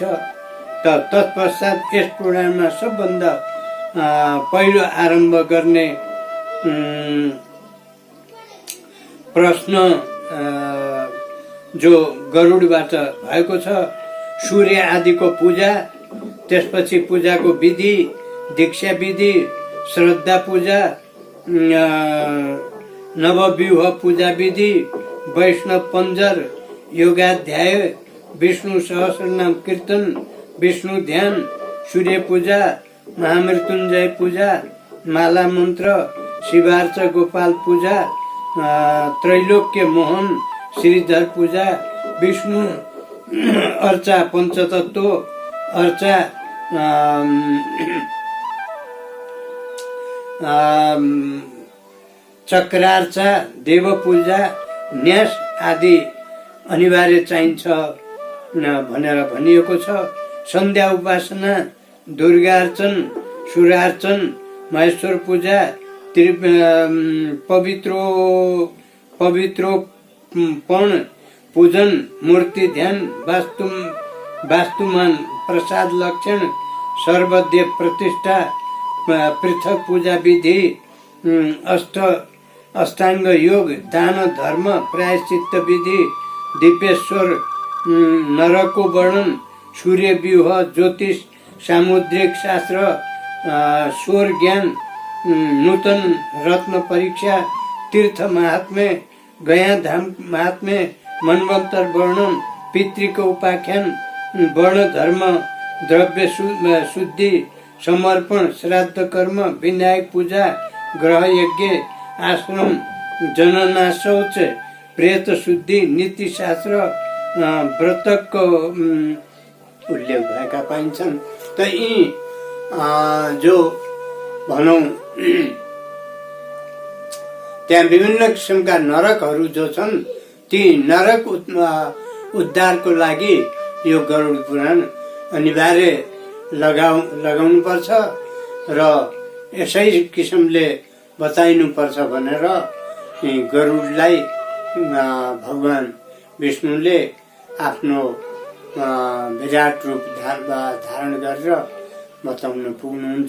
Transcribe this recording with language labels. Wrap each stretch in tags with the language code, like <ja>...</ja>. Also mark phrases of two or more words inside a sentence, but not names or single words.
<ne>तत्पश्चात यस पुराणमा सबभन्दा पहिलो आरम्भ गर्ने प्रश्न जो गरुडबाट भएको छ, सूर्य आदिको पूजा, त्यसपछि पूजाको विधि, दीक्षा विधि, श्रद्धा पूजा, नवव्यूह पूजा विधि, वैष्णव पञ्जर, योगाध्याय, विष्णु सहस्रनाम कीर्तन, विष्णु ध्यान, सूर्य पूजा, महामृत्युञ्जय पूजा, माला मन्त्र, शिवार्च गोपाल पूजा, त्रैलोक्य मोहन, श्रीधर पूजा, विष्णु अर्चा, पंचतत्व अर्चा, चक्रार्चा, देव पूजा, न्यास आदि अनिवार्य चाहिन्छ भनेर भनिएको छ। सन्ध्या उपासना, दुर्गार्चन, सूर्यार्चन, महेश्वर पूजा, पवित्रोपण पूजन, मूर्ति ध्यान, वास्तुमान प्रसाद लक्षण, सर्वदेव प्रतिष्ठा, पृथक पूजा विधि, अष्टांग योग, दान धर्म, प्रायश्चित्त विधि, दीपेश्वर, नरको वर्णन, सूर्य व्यूह, ज्योतिष, सामुद्रिक शास्त्र, स्वर ज्ञान, नूतन रत्न परीक्षा, तीर्थ महात्म्य, गया धाम महात्म्य, मनवंतर वर्णन, पितृक उपाख्यान, वर्ण धर्म, द्रव्य शुद्धि, समर्पण, श्राद्ध कर्म, विनायक पूजा, ग्रह यज्ञ, आश्रम, जनना शौच, प्रेत शुद्धि, नीति शास्त्र, व्रतको उल्लेख भएका पाइन्छन्। त यी जो भनौं त्यहाँ विभिन्न किसिमका नरकहरू जो छन्, ती नरक उद्धारको लागि यो गरुड पुराण अनिवार्य लगाउनु पर्छ र यसै किसिमले बताइनु पर्छ भनेर गरुडलाई भगवान विष्णुले आफ्नो विराट रूप धारण गरेर बताउन पुग्नुहुन्छ।</ne>